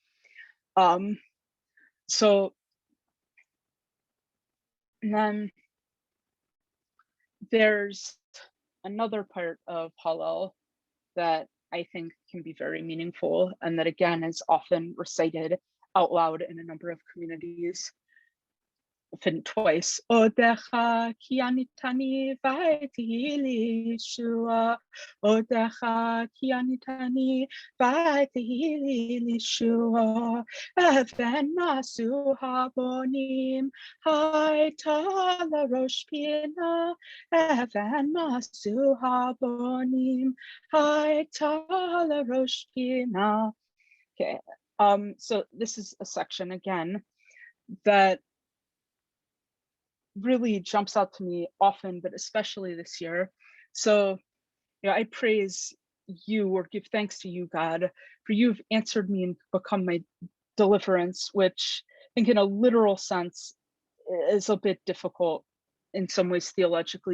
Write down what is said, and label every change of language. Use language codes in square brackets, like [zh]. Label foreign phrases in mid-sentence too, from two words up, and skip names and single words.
[en] So and then there's another part of Hallel that I think can be very meaningful, and that again is often recited out loud in a number of communities. Often twice. [he] אודך כי עניתני ותהי לישועה. אודך כי עניתני ותהי לישועה. אבן מאסו הבונים היתה לראש פנה. אבן מאסו הבונים היתה לראש פנה. [en] Okay. So this is a section again that really jumps out to me often, but especially this year, So, I praise you, or give thanks to you, God, for you've answered me and become my deliverance, which I think in a literal sense is a bit difficult in some ways theologically.